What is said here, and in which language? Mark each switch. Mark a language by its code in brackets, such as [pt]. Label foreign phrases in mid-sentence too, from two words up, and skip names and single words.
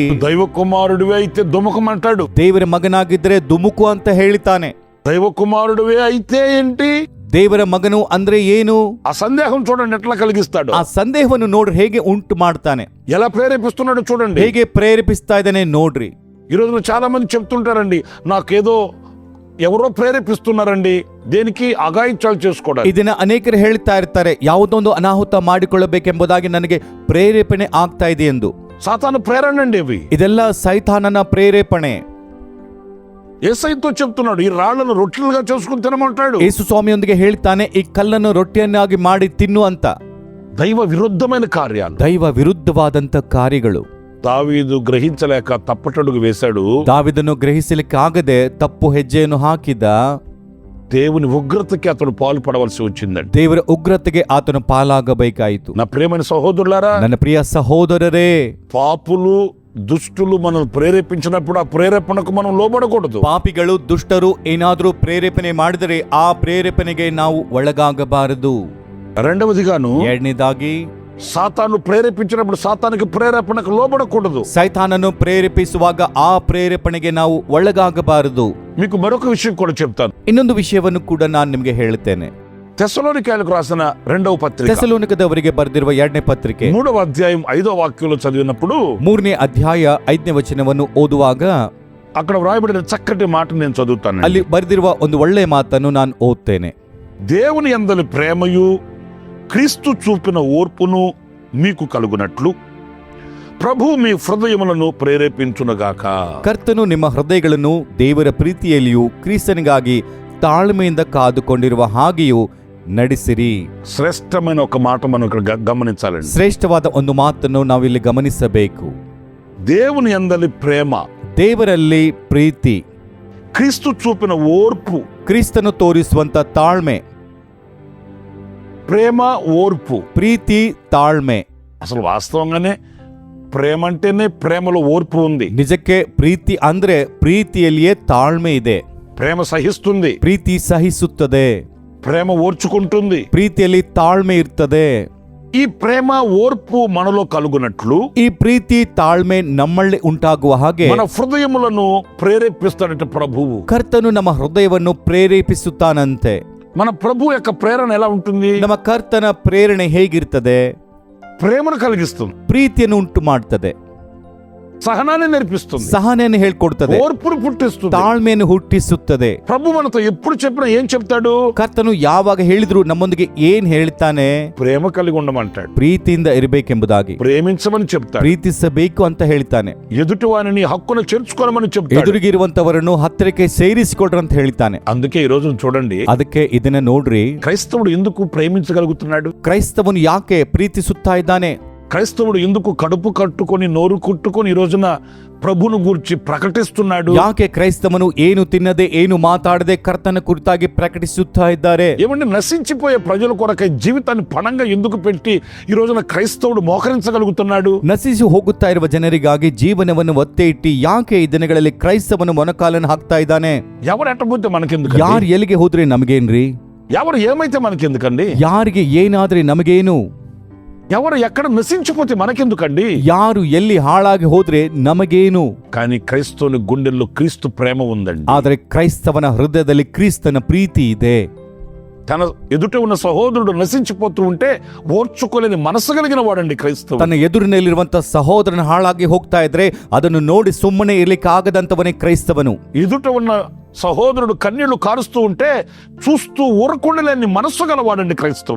[te] దైవ కుమారుడివే అయితే దుముకమంటాడు. [kn] ದೇವರ ಮಗನಾಗಿದ್ರೆ ದುಮುಕು ಅಂತ ಹೇಳಿತಾನೆ. [te] దైవ కుమారుడివే అయితే ఏంటి? [kn] ದೇವರ ಮಗನು ಅಂದ್ರೆ ಏನು? [te] ఆ సందేహం చూడండి ఎట్లా కలిగిస్తాడు. [kn] ಆ ಸಂದೇಹವನ್ನು ನೋಡ್ರಿ ಹೇಗೆ ಉಂಟು ಮಾಡ್ತಾನೆ, [te] ఎలా ప్రేరేపిస్తున్నాడు చూడండి, [kn] ಹೇಗೆ ಪ್ರೇರೇಪಿಸ್ತಾ ಇದ್ದಾನೆ ನೋಡ್ರಿ. [te] ఈ రోజున చాలా మంది చెప్తుంటారండి, నాకేదో ఎవరో ప్రేరేపిస్తున్నారండి, దేనికి అగాయిత్యాలు చేసుకోవడానికి. [kn] ಇದನ್ನ ಅನೇಕರು ಹೇಳ್ತಾ ಇರ್ತಾರೆ, ಯಾವುದೊಂದು ಅನಾಹುತ ಮಾಡಿಕೊಳ್ಳಬೇಕೆಂಬುದಾಗಿ ನನಗೆ ಪ್ರೇರೇಪಣೆ ಆಗ್ತಾ ಇದೆ ಎಂದು. [te] సాతాను ప్రేరణ అండి అవి. [kn] ಇದೆಲ್ಲ ಸೈತಾನನ ಪ್ರೇರೇಪಣೆ. [te] యేసయ్యతో చెప్తున్నాడు, ఈ రాళ్లను రొట్టెలుగా చేసుకుని తినమంటాడు. [kn] ಯೇಸು ಸ್ವಾಮಿಯೊಂದಿಗೆ ಹೇಳ್ತಾನೆ, ಈ ಕಲ್ಲನ್ನು ರೊಟ್ಟಿಯನ್ನಾಗಿ ಮಾಡಿ ತಿನ್ನು ಅಂತ. [te] దైవ విరుద్ధమైన కార్యాలు, [kn] ದೈವ ವಿರುದ್ಧವಾದಂತ ಕಾರ್ಯಗಳು. [te] దావీదు గ్రహించలేక తప్పటడుగు వేశాడు. [kn] ದಾವಿದನು ಗ್ರಹಿಸಲಿಕ್ಕಾಗದೆ ತಪ್ಪು ಹೆಜ್ಜೆಯನ್ನು ಹಾಕಿದ. [te] దేవుని ఉగ్రతకి అతడు పాలు పడవలసి వచ్చిందండి. [kn] ದೇವರ ಉಗ್ರತೆಗೆ ಆತನು ಪಾಲಾಗಬೇಕಾಯಿತು. [te] నా ప్రియమైన సహోదరులారా, [kn] ನನ್ನ ಪ್ರಿಯ ಸಹೋದರರೇ, [te] పాపులు దుష్టులు మనం ప్రేరేపించినప్పుడు ఆ ప్రేరేపణకు మనం లోబడకూడదు. [kn] ಪಾಪಿಗಳು ದುಷ್ಟರು ಏನಾದರೂ ಪ್ರೇರೇಪಣೆ ಮಾಡಿದರೆ ಆ ಪ್ರೇರೇಪಣೆಗೆ ನಾವು ಒಳಗಾಗಬಾರದು. [te] రెండవదిగాను, [kn] ಎರಡನೇದಾಗಿ, [te] సాతాను ప్రేరేపించినప్పుడు సాతానికి ప్రేరేపణకు లోబడకూడదు. [kn] ಸೈತಾನನು ಪ್ರೇರೇಪಿಸುವಾಗ ಆ ಪ್ರೇರೇಪಣೆಗೆ ನಾವು ಒಳಗಾಗಬಾರದು. [te] మీకు మరొక విషయం కూడా చెప్తాను. [kn] ಇನ್ನೊಂದು ವಿಷಯವನ್ನು ಕೂಡ ನಾನು ನಿಮಗೆ ಹೇಳುತ್ತೇನೆ. [te] తెస్సలోనికైలకు రాసిన రెండవ పత్రిక, [kn] ಥೆಸಲೋನಿಕದವರಿಗೆ ಬರೆದಿರುವ 2ನೇ ಪತ್ರಿಕೆ [te] 3వ అధ్యాయం 5వ వాక్యంలో చదివినప్పుడు [kn] 3ನೇ ಅಧ್ಯಾಯ 5ನೇ ವಚನವನ್ನು ಓದುವಾಗ [te] అక్కడ వ్రాయబడిన చక్కటి మాట నేను చదువుతాను. [kn] ಅಲ್ಲಿ ಬರೆದಿರುವ ಒಂದು ಒಳ್ಳೆಯ ಮಾತನ್ನು ನಾನು ಓದ್ತೇನೆ. [te] దేవుని యందలి ప్రేమయు క్రీస్తు చూపిన ఓర్పును మీకు కలుగునట్లు ప్రభు మీ హృదయములను ప్రేరేపించునగాక. [kn] ಕರ್ತನು ನಿಮ್ಮ ಹೃದಯಗಳನ್ನು ದೇವರ ಪ್ರೀತಿಯಲ್ಲಿಯೂ ಕ್ರಿಸ್ತನಿಗಾಗಿ ತಾಳ್ಮೆಯಿಂದ ಕಾದುಕೊಂಡಿರುವ ಹಾಗೆಯೂ ನಡೆಸಿರಿ. [te] శ్రేష్టమైన ఒక మాట మనం ఇక్కడ గమనించాలండి. [kn] ಶ್ರೇಷ್ಠವಾದ ಒಂದು ಮಾತನ್ನು ನಾವಿಲ್ಲಿ ಗಮನಿಸಬೇಕು. [te] దేవుని యందలి ప్రేమ, [kn] ದೇವರಲ್ಲಿ ಪ್ರೀತಿ, [te] క్రీస్తు చూపిన ఓర్పు, [kn] ಕ್ರಿಸ್ತನು ತೋರಿಸುವಂತ ತಾಳ್ಮೆ, [te] ప్రేమ ఓర్పు, [kn] ಪ್ರೀತಿ ತಾಳ್ಮೆ. [te] అసలు వాస్తవంగానే ప్రేమ అంటేనే ప్రేమలో ఓర్పు ఉంది. [kn] ನಿಜಕ್ಕೆ ಪ್ರೀತಿ ಅಂದ್ರೆ ಪ್ರೀತಿಯಲ್ಲಿಯೇ ತಾಳ್ಮೆ ಇದೆ. [te] ప్రేమ సహిస్తుంది, [kn] ಪ್ರೀತಿ ಸಹಿಸುತ್ತದೆ, [te] ప్రేమ ఓర్చుకుంటుంది. [kn] ಪ್ರೀತಿಯಲ್ಲಿ ತಾಳ್ಮೆ ಇರ್ತದೆ. [te] ఈ ప్రేమ ఓర్పు మనలో కలుగునట్లు [kn] ಈ ಪ್ರೀತಿ ತಾಳ್ಮೆ ನಮ್ಮಲ್ಲಿ ಉಂಟಾಗುವ ಹಾಗೆ [te] మన హృదయములను ప్రేరేపిస్తాడంటే ప్రభువు. [kn] ಕರ್ತನು ನಮ್ಮ ಹೃದಯವನ್ನು ಪ್ರೇರೇಪಿಸುತ್ತಾನಂತೆ. [te] మన ప్రభు యొక్క ప్రేరణ ఎలా ఉంటుంది? [kn] ನಮ್ಮ ಕರ್ತನ ಪ್ರೇರಣೆ ಹೇಗಿರ್ತದೆ? [te] ప్రేమను కలిగిస్తుంది, [kn] ಪ್ರೀತಿಯನ್ನು ಉಂಟು ಮಾಡ್ತದೆ, [te] సహనాన్ని నేర్పిస్తుంది, [kn] ಸಹನೆಯನ್ನು ಹೇಳ್ಕೊಡ್ತದೆ, [te] ఓర్పును పుట్టిస్తుంది, [kn] ತಾಳ್ಮೆಯನ್ನು ಹುಟ್ಟಿಸುತ್ತದೆ. [te] ప్రభు మనతో ఎప్పుడు చెప్పినా ఏం చెప్తాడు? [kn] ಕರ್ತನು ಯಾವಾಗ ಹೇಳಿದ್ರು ನಮ್ಮೊಂದಿಗೆ ಏನ್ ಹೇಳ್ತಾನೆ? [te] ప్రేమ కలిగి ఉండమంటాడు, [kn] ಪ್ರೀತಿಯಿಂದ ಇರಬೇಕೆಂಬುದಾಗಿ, [te] ప్రేమించమని చెప్తాడు, [kn] ಪ್ರೀತಿಸಬೇಕು ಅಂತ ಹೇಳ್ತಾನೆ, [te] ఎదుటి వారిని హక్కును చేర్చుకోమని చెప్తాడు, [kn] ಎದುರಿಗಿರುವಂತವರನ್ನು ಹತ್ತಿರಕ್ಕೆ ಸೇರಿಸಿಕೊಡ್ರಿ ಅಂತ ಹೇಳ್ತಾನೆ. [te] అందుకే ఈ రోజు చూడండి, [kn] ಅದಕ್ಕೆ ಇದನ್ನ ನೋಡ್ರಿ, [te] క్రైస్తవుడు ఎందుకు ప్రేమించగలుగుతున్నాడు? [kn] ಕ್ರೈಸ್ತವನು ಯಾಕೆ ಪ್ರೀತಿಸುತ್ತಾ ಇದ್ದಾನೆ? [te] క్రైస్తవుడు ఎందుకు కడుపు కట్టుకొని నోరు కుట్టుకొని ఈ రోజున ప్రభును గూర్చి ప్రకటిస్తున్నాడు? [kn] ಯಾಕೆ ಕ್ರೈಸ್ತವನು ಏನು ತಿನ್ನದೆ ಏನು ಮಾತಾಡದೆ ಕರ್ತನ ಕುರಿತಾಗಿ ಪ್ರಕಟಿಸುತ್ತಾ ಇದ್ದಾರೆ? [te] ఏమంటే నశించిపోయే ప్రజల కొరకై జీవితాన్ని పణంగా ఎందుకు పెట్టి ఈ రోజున క్రైస్తవుడు మోకరించగలుగుతున్నాడు? [kn] ನಶಿಸಿ ಹೋಗುತ್ತಾ ಇರುವ ಜನರಿಗಾಗಿ ಜೀವನವನ್ನು ಒತ್ತೆ ಇಟ್ಟು ಯಾಕೆ ಈ ದಿನಗಳಲ್ಲಿ ಕ್ರೈಸ್ತವನು ಮೊನಕಾಲನ್ನು ಹಾಕ್ತಾ ಇದ್ದಾನೆ? [te] ఎవరు ఎట్టబోతే మనకెందుకు? [kn] ಯಾರು ಎಲ್ಲಿಗೆ ಹೋದ್ರೆ ನಮಗೇನ್ರಿ? [te] ఎవరు ఏమైతే మనకెందుకండి? [kn] ಯಾರಿಗೆ ಏನಾದ್ರೆ ನಮಗೇನು? [te] ఎవరు ఎక్కడ నశించిపోతే మనకెందుకండి? [kn] ಯಾರು ಎಲ್ಲಿ ಹಾಳಾಗಿ ಹೋದ್ರೆ ನಮಗೇನು? [te] కానీ క్రైస్తవుని గుండెల్లో క్రీస్తు ప్రేమ ఉందండి. [kn] ಆದರೆ ಕ್ರೈಸ್ತವನ ಹೃದಯದಲ್ಲಿ ಕ್ರಿಸ್ತನ ಪ್ರೀತಿ ಇದೆ. [te] తన ఎదుట ఉన్న సహోదరుడు నశించిపోతూ ఉంటే ఓర్చుకోలేని మనసు కలిగిన వాడండి క్రైస్తవుడు. [kn] ತನ್ನ ಎದುರಿನಲ್ಲಿರುವಂತ ಸಹೋದರನ ಹಾಳಾಗಿ ಹೋಗ್ತಾ ಇದ್ರೆ ಅದನ್ನು ನೋಡಿ ಸುಮ್ಮನೆ ಇರ್ಲಿಕ್ಕೆ ಆಗದಂತವನೇ ಕ್ರೈಸ್ತವನು. [te] ఎదుట ఉన్న సహోదరుడు కన్నీళ్లు కారుస్తూ ఉంటే చూస్తూ ఊరకుండలేని మనస్సు గలవాడండి క్రైస్తవుడు.